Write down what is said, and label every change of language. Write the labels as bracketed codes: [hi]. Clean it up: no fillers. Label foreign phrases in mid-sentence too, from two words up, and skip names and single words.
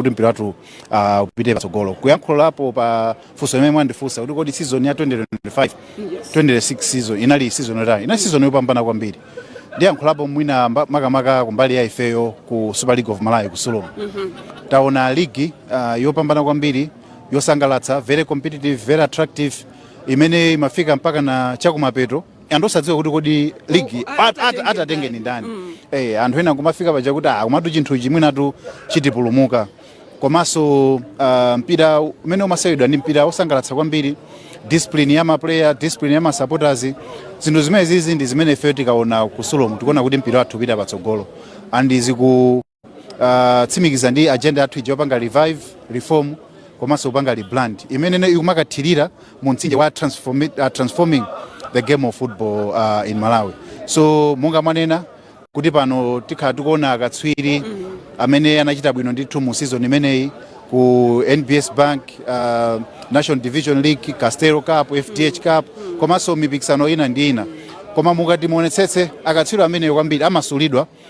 [ny] kuti mpira wathu upite patsogolo kuyankhulapo pa funso imene mwandifunsa kuti kodi season ya 2025-2026 season inali season yotani inali season yopambana kwambiri ndiyankhulapo mwina makamaka kumbali ya ifeyo ku Super League of Malawi ku Sulo taona ligi yopambana kwambiri yosangalatsa [en] very competitive very attractive [ny] imene imafika mpaka na chakumapeto andosadziwa kuti kodi ligi atatenge ni ndani anthu ena kumafika paja kuti kumatu chinthu chimwinatu chitipulumuka komanso mpira umene umasewedwa ndi mpira osangalatsa kwambiri discipline ya maplayer discipline ya masupporters zinthu zimene zizi ndi zimene ife tikaona ku Sulo tikuona kuti mpira wathu upita patsogolo andi ziku tsimikiza ndi agenda yathu ija yopanga [en] revive reform [ny] komanso upanga rebrand imene ikumakathirira mu mtsinje wa [en] transforming the game of football in Malawi [ny] so monga mwanena kuti pano tikhala tikuona akatswiri amene anachita bwino ndithu mu season imeneyi ku NBS Bank National Division League Castelo Cup FDH Cup komanso mipikisano ina ndi ina koma mukati muonetsetse akatswiri amene kwambiri amasulidwa